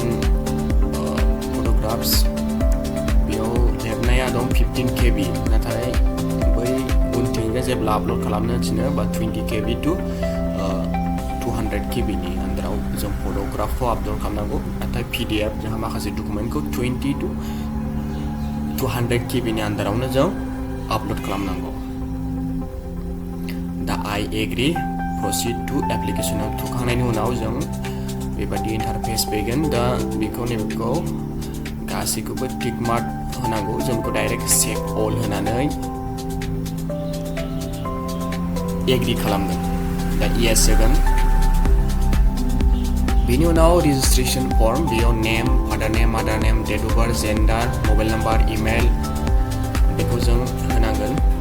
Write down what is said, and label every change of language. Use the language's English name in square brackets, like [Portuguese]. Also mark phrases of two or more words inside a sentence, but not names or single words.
[Bodo] फट'ग्राफ्स बेयाव लिरनाया दं 15 KB नाथाय बै उनथिंजाय जेब्ला आपल'ड खालामनो थिनो बा 20 KB टु 200 KB नि आन्दाराव जों फट'ग्राफखौ आपल'ड खालामनांगौ नाथाय PDF जोंहा माखासे डकुमेन्टखौ 20 टु 200 KB नि आन्दारावनो जों आपल'ड खालामनांगौ दा [English] I agree proceed to application [Bodo] थुखांनायनि उनाव जों बेबादि इन्टारफेस फैगोन दा नैबेखौ गासैखौबो [English] tick mark [Bodo] होनांगौ जों बेखौ [English] direct check all [Bodo] होनानै एग्री खालामगोन दा येस होगोन बेनि उनाव [English] registration form [Bodo] बेयाव [English] name father name mother name date of birth gender mobile number email [Bodo] बेखौ जों होनांगोन